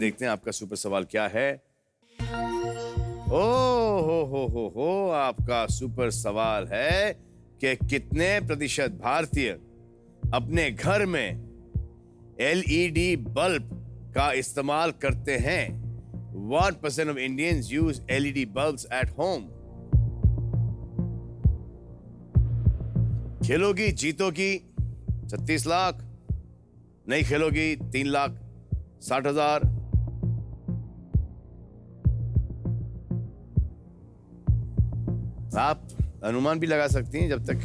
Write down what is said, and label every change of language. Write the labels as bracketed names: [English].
[Hindi] देखते हैं आपका सुपर सवाल क्या है। ओ हो, आपका सुपर सवाल है कि कितने प्रतिशत भारतीय अपने घर में LED बल्ब का इस्तेमाल करते हैं? [English] 1% of Indians use LED bulbs at home. [Hindi] खेलोगी जीतोगी 36 lakh, नहीं खेलोगी 3,60,000। आप अनुमान भी लगा सकती हैं जब तक